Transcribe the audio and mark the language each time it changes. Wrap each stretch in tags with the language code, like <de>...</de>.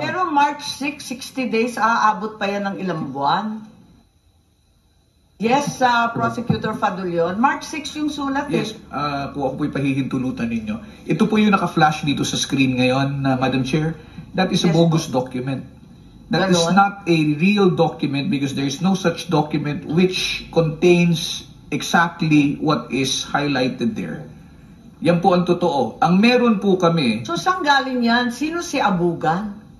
<tl>Pero March 6, 60 days, aabot pa yan ng ilang buwan?</tl> <en>Yes, Prosecutor Fadulion.</en> <tl>March 6 yung sulat Yes, kung ako po'y pahihintulutan ninyo. Ito po yung naka-flash dito sa screen ngayon,</tl> <en>Madam Chair. That is a bogus document. That is not a real document because there is no such document which contains exactly what is highlighted there.</en> <tl>Yan po ang totoo. Ang meron po kami... So, saan galing yan? Sino si Abugan?</tl>